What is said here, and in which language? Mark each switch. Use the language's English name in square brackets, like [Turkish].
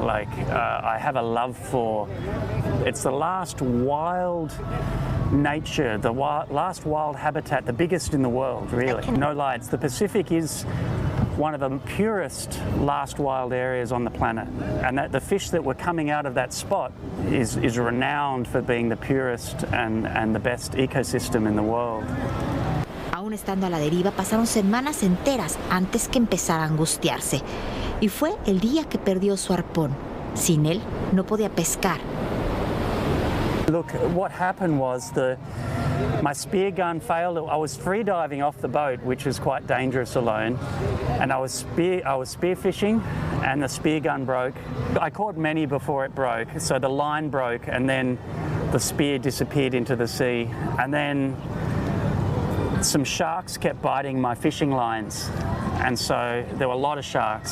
[English] Like, I have a love for, it's the last wild nature, the last wild habitat, the biggest in the world, really. No lights. The Pacific is one of the purest last wild areas on the planet, and that the fish that were coming out of that spot is renowned for being the purest and the best ecosystem in the world. [Spanish] Aún estando a la deriva, pasaron semanas enteras antes que empezara a angustiarse. Y fue el día que perdió su arpón. Sin él, no podía pescar. [English] Look, what happened was my spear gun failed. I was free diving off the boat, which is quite dangerous alone, and I was spear fishing, and the spear gun broke. I caught many before it broke, so the line broke, and then the spear disappeared into the sea, and then some sharks kept biting my fishing lines, and so there were a lot of sharks.